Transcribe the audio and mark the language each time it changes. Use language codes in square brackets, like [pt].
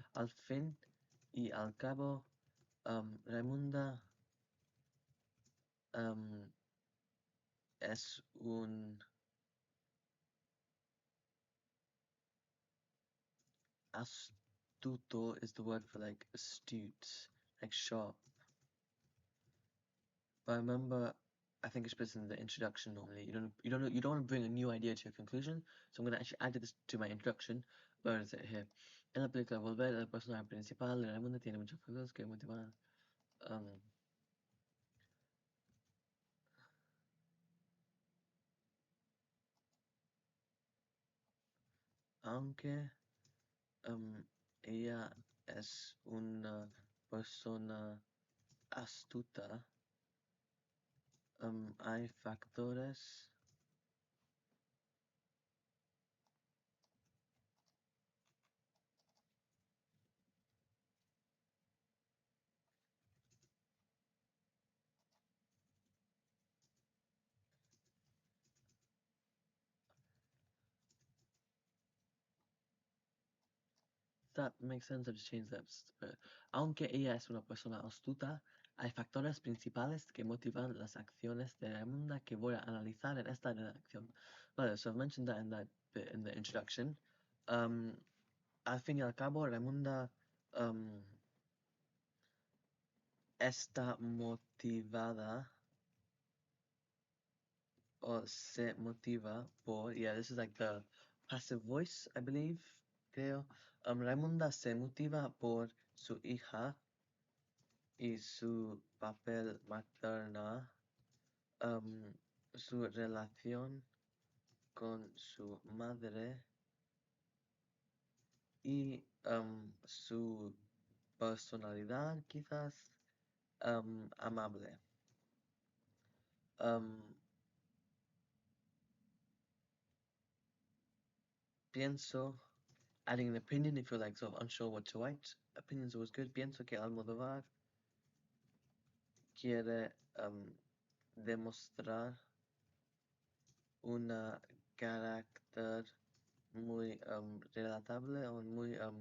[es] Al fin y al cabo, Raimunda es un astuto [en] is the word for like astute, like sharp. But I remember, I think it's supposed in the introduction normally. You don't want to bring a new idea to your conclusion. So I'm gonna actually add this to my introduction. Where is it here? [es] En la película Volver, el personaje principal, Raimunda, tiene muchos factores que motivan. Aunque ella es una persona astuta, hay factores [en] that makes sense. I just changed that. [es] Aunque ella es una persona astuta, hay factores principales que motivan las acciones de Raimunda que voy a analizar en esta redacción. [en] Vale, so I've mentioned that in that bit in the introduction. [es] Al fin y al cabo, Raimunda está motivada or se motiva por, [en] yeah, this is like the passive voice, I believe, [es] creo. Raimunda se motiva por su hija y su papel materna, su relación con su madre y su personalidad quizás amable. [en] Pienso, adding an opinion if you're like sort of unsure what to write. Opinion's always good. [es] Pienso que Almodóvar quiere demostrar una carácter muy relatable o muy